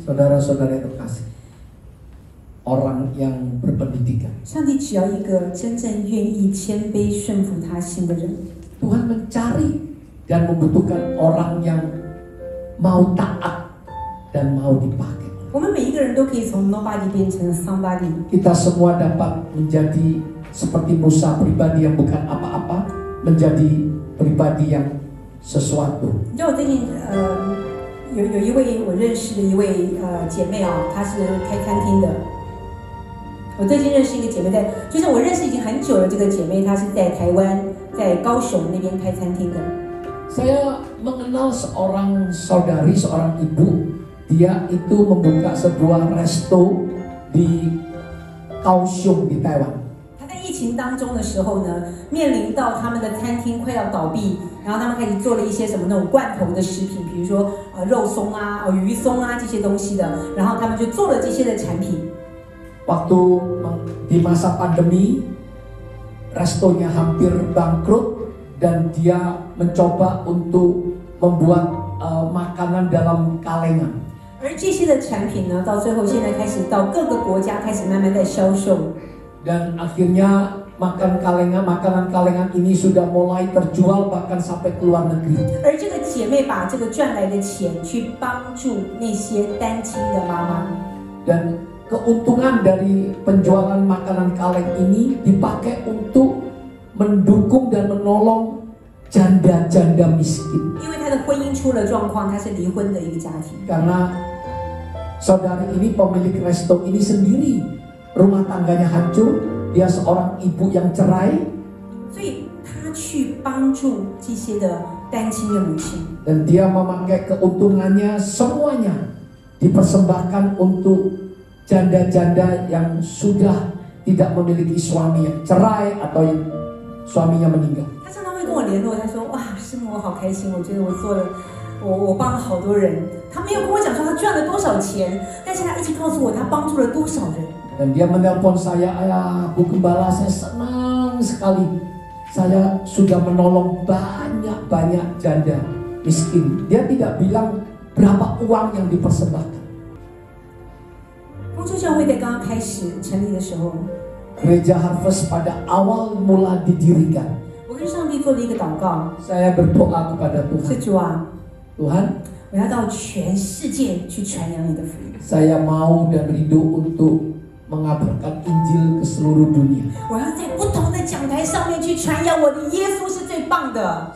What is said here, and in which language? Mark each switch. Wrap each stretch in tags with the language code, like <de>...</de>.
<id>Saudara-saudara yang terkasih, orang yang berpendidikan.</id> <zh>上帝只要一个真正愿意谦卑顺服他心的人。</zh> <id>Tuhan mencari dan membutuhkan orang yang mau taat dan mau dipakai.</id> <zh>我们每一个人都可以从 nobody 变成 somebody。</zh> <id>Kita semua dapat menjadi seperti Musa, pribadi yang bukan apa-apa, menjadi pribadi yang sesuatu.</id> <zh>你知道我最近有一位我认识的一位姐妹啊，她是开餐厅的。我最近认识一个姐妹就是我认识已经很久了，这个姐妹她是在台湾，在高雄那边开餐厅的。</zh> <id>Saya mengenal seorang saudari, seorang ibu. Dia itu membuka sebuah resto di Kaohsiung di Taiwan.</id> <zh>她在疫情当中的时候呢，面临到他们的餐厅快要倒闭，然后他们开始做了一些什么那种罐头的食品，比如说肉松啊、鱼松啊这些东西的，然后他们就做了这些的产品。</zh> <id>Waktu di masa pandemi, restonya hampir bangkrut dan dia mencoba untuk membuat makanan dalam kalengan.</id> <zh>而这些的产品呢，到最后现在开始到各个国家开始慢慢在销售。</zh> <id>Dan akhirnya makanan kalengan ini sudah mulai terjual bahkan sampai ke luar negeri.</id> <zh>而这个姐妹把这个赚来的钱去帮助那些单亲的妈妈。</zh> <id>Dan keuntungan dari penjualan makanan kaleng ini dipakai untuk mendukung dan menolong janda-janda miskin.</id> <zh>因为她的婚姻出了状况，她是离婚的一个家庭。</zh> <id>Karena saudari ini pemilik resto ini sendiri rumah tangganya hancur, dia seorang ibu yang cerai.</id> <zh>所以她去帮助这些的单亲的母亲。</zh> <id>Dan dia memakai keuntungannya semuanya dipersembahkan untuk janda-janda yang sudah tidak memiliki suami, yang cerai atau yang suaminya meninggal.</id> <zh>她常常会跟我联络，她说：“哇，师母，我好开心，我觉得我做了，我帮了好多人。” 她没有跟我讲说她赚了多少钱，但是她一直告诉我她帮助了多少人。</zh> <id>Dan dia menelpon saya, "Ayah, Bu Gembala, saya senang sekali. Saya sudah menolong banyak janda miskin." Dia tidak bilang berapa uang yang dipersembahkan.</id> <zh>丰收教会在刚刚开始成立的时候，</zh> <id>Gereja Harvest pada awal mula didirikan.</id> <zh>我跟上帝做了一个祷告，</zh> <id>Saya berdoa kepada</id> <zh>是</zh> <id>Tuhan.</id> <zh>主啊，</zh> <id>Tuhan,</id> <zh>我要到全世界去传扬你的福音，</zh> <id>saya mau dan rindu untuk mengabarkan Injil ke seluruh dunia.</id> <zh>我要在不同的讲台上面去传扬我的耶稣是最棒的。</zh>